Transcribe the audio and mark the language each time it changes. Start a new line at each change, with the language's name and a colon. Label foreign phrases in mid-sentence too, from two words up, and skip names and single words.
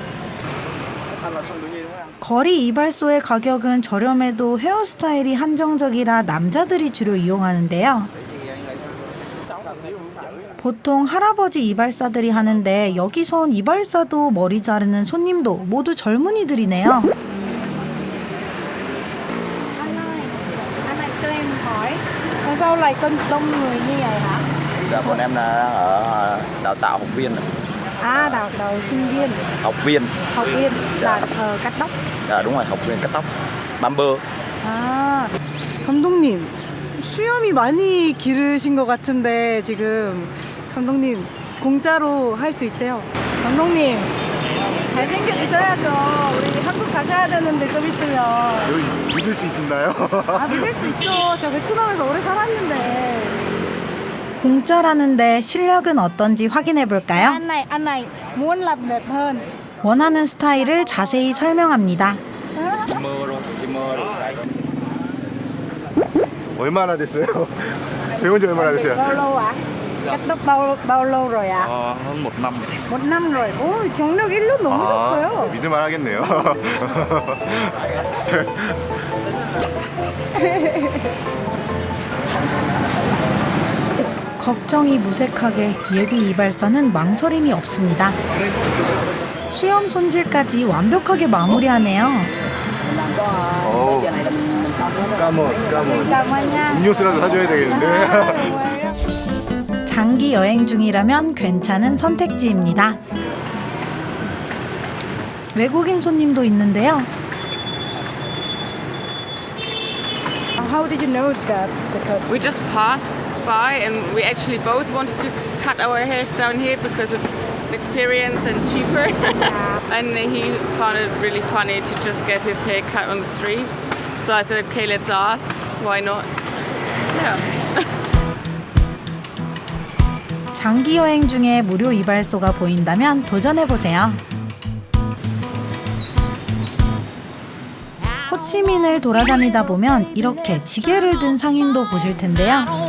Korean: 거리 이발소의 가격은 저렴해도 헤어스타일이 한정적이라 남자들이 주로 이용하는데요. 보통 할아버지 이발사들이 하는데 여기선 이발사도 머리 자르는 손님도 모두 젊은이들이네요.
Vietnamese: Anh ơi cho em hỏi, Tại sao lại con đông người như vậy hả? Dạ, bọn em là đang ở đào tạo học viên. À, đào sinh viên. Học viên. Học viên là cắt tóc. Dạ đúng rồi, học viên cắt tóc. Barber.
Korean: 아, 감독님 수염이 많이 기르신 것 같은데 지금 감독님 공짜로 할 수 있대요. 감독님 잘생겨 주셔야죠. 우리 한국 가셔야 되는데 좀 있으면. 여기 믿을 수 있나요? 아 믿을 수 있죠. 저 베트남에서 오래 살았는데. 공짜라는데 실력은 어떤지 확인해 볼까요?
Vietnamese: anh này muốn làm đẹp hơn.
Korean: 원하는 스타일을 자세히 설명합니다. 얼마나 됐어요? 배운 지 얼마나 됐어요?
Vietnamese: Bao lâu ạ? Cắt tóc bao lâu rồi ạ?
Korean: 한 1년. 1년 rồi. 오, 경력 1년 넘으셨어요. 믿을만 하겠네요. 걱정이 무색하게 예비 이발사는 망설임이 없습니다. 수염 손질까지 완벽하게 마무리하네요. 오, 잠깐만요. 음료수라도 사줘야 되겠는데. 장기 여행 중이라면 괜찮은 선택지입니다. 외국인 손님도 있는데요.
English: How did you know that's the cut? We just passed by and we actually both wanted to cut our hairs down here because it's an experience and cheaper. And he found it really funny to just get his hair cut on the street. So I said, okay, let's ask. Why not? Yeah.
Korean: 장기 여행 중에 무료 이발소가 보인다면 도전해보세요. 호치민을 돌아다니다 보면 이렇게 지게를 든 상인도 보실 텐데요.